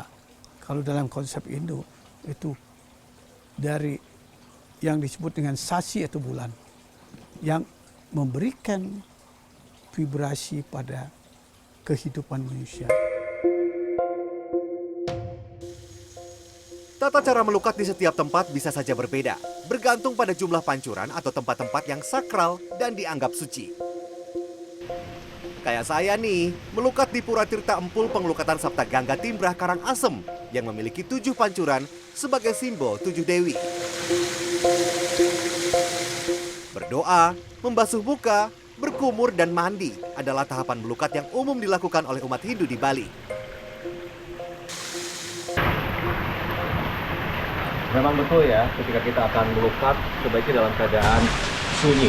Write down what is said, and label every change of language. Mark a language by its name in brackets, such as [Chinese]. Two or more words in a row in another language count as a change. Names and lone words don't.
[Indonesian] Kalau dalam konsep Hindu itu dari yang disebut dengan sasi atau bulan yang memberikan vibrasi pada kehidupan manusia. Tata cara melukat di setiap tempat bisa saja berbeda, bergantung pada jumlah pancuran atau tempat-tempat yang sakral dan dianggap suci. Kayak saya nih, melukat di Pura Tirta Empul Pengelukatan Sapta Gangga Timbrah Karangasem yang memiliki 7 pancuran sebagai simbol 7 dewi. Berdoa, membasuh muka, berkumur dan mandi adalah tahapan melukat yang umum dilakukan oleh umat Hindu di Bali. Memang betul ya, ketika kita akan melukat sebaiknya dalam keadaan sunyi.